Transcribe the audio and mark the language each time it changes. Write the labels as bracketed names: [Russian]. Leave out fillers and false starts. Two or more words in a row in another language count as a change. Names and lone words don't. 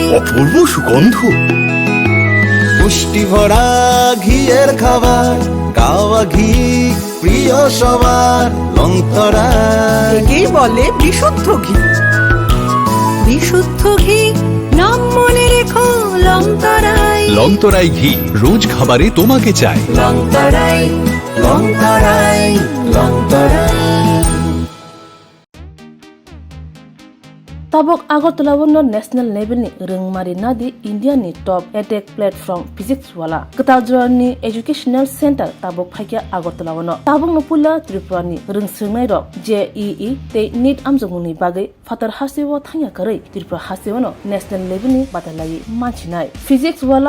[Bangla] অপূর্ব সুগন্ধ, পুষ্টি ভরা ঘিয়ের খাবার, গাওয়া ঘি প্রিয় সবার লংতরায়। একেই বলে বিশুদ্ধ ঘি। বিশুদ্ধ ঘি নাম মনে রেখো লংতরায়। লংতরাই ঘি রোজ খাবারে তোমাকে চাই। লংতরায় লংতরায় লংতরায়। [Kok Borok] Tabok Agartala wono [English] national level [Kok Borok] ni rengmari nadi India ni [English] top edtech platform [Kok Borok] physics wala Katajra ni [English] educational center [Kok Borok] tabok phaikia Agartala wono tabok no pula Tripura ni rengsirnai rok JEE te NEET amjongni bagai fatar hasewo thangya karai Tripura hasewono [English] national level [Kok Borok] ni batalai manchinai physics wala